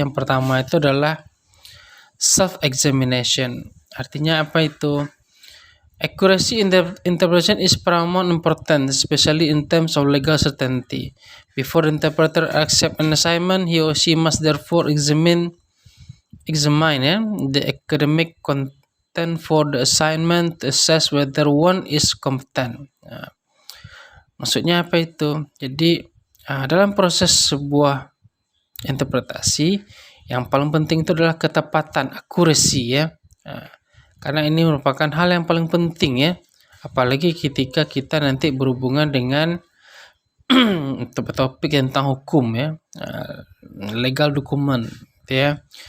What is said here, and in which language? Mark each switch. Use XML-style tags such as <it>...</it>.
<id>Yang pertama itu adalah self-examination. Artinya apa itu?</id> <en>Accuracy in the interpretation is paramount important, especially in terms of legal certainty. Before the interpreter accept an assignment, he or she must therefore examine the academic content for the assignment to assess whether one is competent.</en> <id>Maksudnya apa itu? Jadi dalam proses sebuah interpretasi yang paling penting itu adalah ketepatan, accuracy ya. Karena ini merupakan hal yang paling penting ya, apalagi ketika kita nanti berhubungan dengan topik tentang hukum ya, legal dokumen ya.</id>